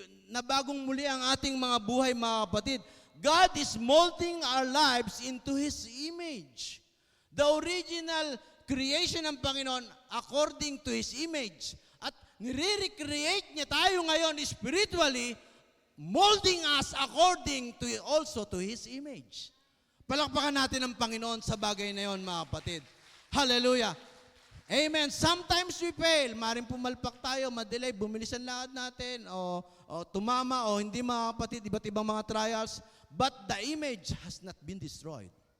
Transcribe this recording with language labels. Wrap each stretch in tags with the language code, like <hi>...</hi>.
<tl>Nabagong muli ang ating mga buhay, mga kapatid.</tl> <en>God is molding our lives into His image. The original creation ng Panginoon according to His image.</en> <tl>At nire-recreate niya tayo ngayon spiritually,</tl> <en>molding us according to also to His image.</en> <tl>Palakpakan natin ang Panginoon sa bagay na yon, mga kapatid. Hallelujah. Amen.</tl> <en>Sometimes we fail.</en> <tl>Maring pumalpak tayo, madelay, bumilis ang lakad natin, o tumama, o hindi, mga kapatid, iba't ibang mga trials.</tl> <en>But the image has not been destroyed.</en>